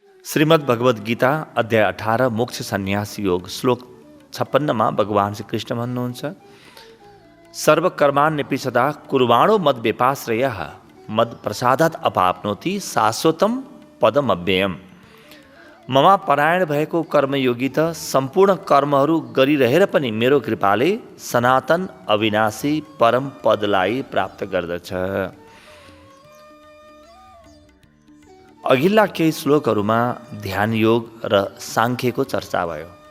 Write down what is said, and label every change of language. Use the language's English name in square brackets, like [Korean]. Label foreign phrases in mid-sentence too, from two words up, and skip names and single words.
[Nepali] श्रीमद् भगवद गीता अध्याय 18 मोक्ष सन्यास योग श्लोक 56 मा भगवान श्री कृष्ण भन्नुहुन्छ, [Sanskrit] सर्वकर्माण्यपि सदा कुर्वाणो मद व्यपाश्रयः मद प्रसादात् अपाप्नोति शाश्वतम पदमव्ययम्। [Nepali] ममा परायण भएको कर्मयोगी त सम्पूर्ण कर्महरू गरिरहेर पनि मेरो कृपाले सनातन अविनाशी परम पदलाई प्राप्त गर्दछ। अघिल्ला केही श्लोकहरूमा ध्यान योग र साङ्ख्यको चर्चा भयो।